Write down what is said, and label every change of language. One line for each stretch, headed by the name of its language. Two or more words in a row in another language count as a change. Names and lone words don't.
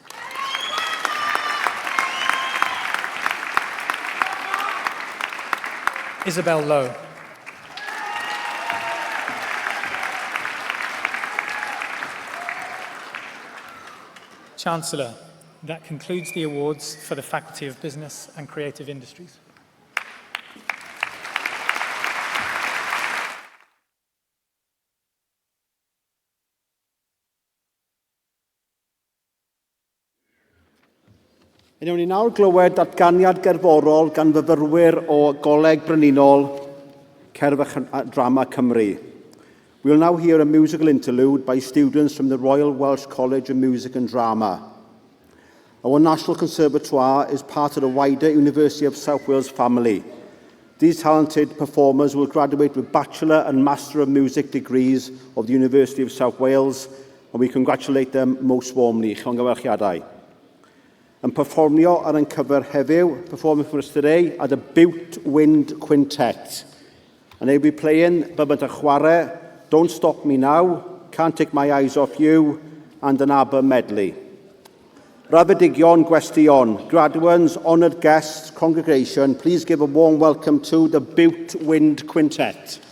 English: Isabel Lowe. Chancellor, that concludes the awards for the Faculty of Business and Creative Industries.
Welsh: Ewn ni nawr glywed datganiad gerddorol gan fyfyrwyr o Goleg Brenhinol Cerdd a Drama Cymru.
English: We will now hear a musical interlude by students from the Royal Welsh College of Music and Drama. Our National Conservatoire is part of the wider University of South Wales family. These talented performers will graduate with Bachelor and Master of Music degrees of the University of South Wales, and we congratulate them most warmly.
Welsh: Llongyfarchiadau. And perfformio ar ein cyfer heddiw,
English: performing for us today are the Bute Wind Quintet. And they'll be playing Bybyd y Chwarae, Don't Stop Me Now, Can't Take My Eyes Off You, and an ABBA medley.
Welsh: Raddodigion, gwestion,
English: graduates, honoured guests, congregation, please give a warm welcome to the Bute Wind Quintet.